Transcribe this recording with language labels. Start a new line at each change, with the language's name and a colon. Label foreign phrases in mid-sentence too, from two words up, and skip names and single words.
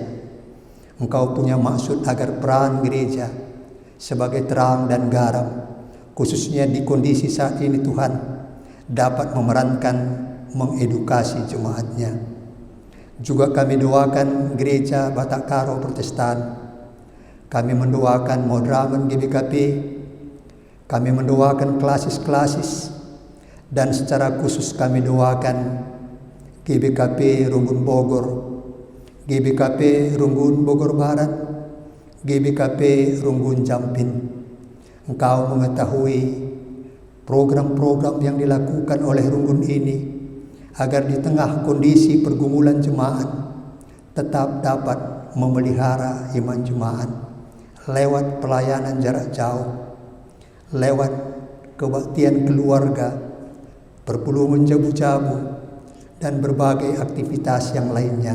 Indonesian: Engkau punya maksud agar peran gereja sebagai terang dan garam, khususnya di kondisi saat ini Tuhan, dapat memerankan mengedukasi jemaatnya. Juga kami doakan gereja Batak Karo Protestan. Kami mendoakan Modramen GBKP. Kami mendoakan klasis-klasis. Dan secara khusus kami doakan GBKP Runggun Bogor, GBKP Runggun Bogor Barat, GBKP Runggun Jampin. Engkau mengetahui program-program yang dilakukan oleh Runggun ini, agar di tengah kondisi pergumulan jemaat tetap dapat memelihara iman jemaat lewat pelayanan jarak jauh, lewat kebaktian keluarga, perpuluhan jabu-jabu, dan berbagai aktivitas yang lainnya.